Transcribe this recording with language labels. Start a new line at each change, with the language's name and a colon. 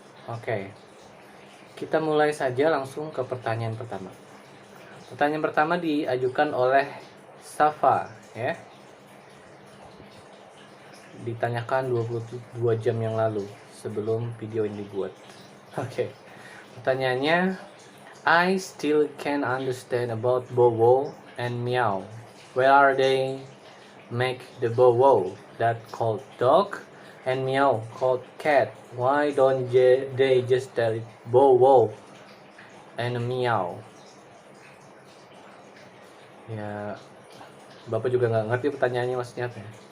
Indonesian: Oke, kita mulai saja langsung ke pertanyaan pertama. Pertanyaan pertama diajukan oleh Safa ya. Ditanyakan 22 jam yang lalu sebelum video ini dibuat. Oke. Pertanyaannya,
English: I still can't understand about bow wow and meow. Where are they make the bow wow that called dog and meow called cat? Why don't they just tell it bow wow and meow?
Indonesian: Ya, Bapak juga nggak ngerti pertanyaannya maksudnya apa ya.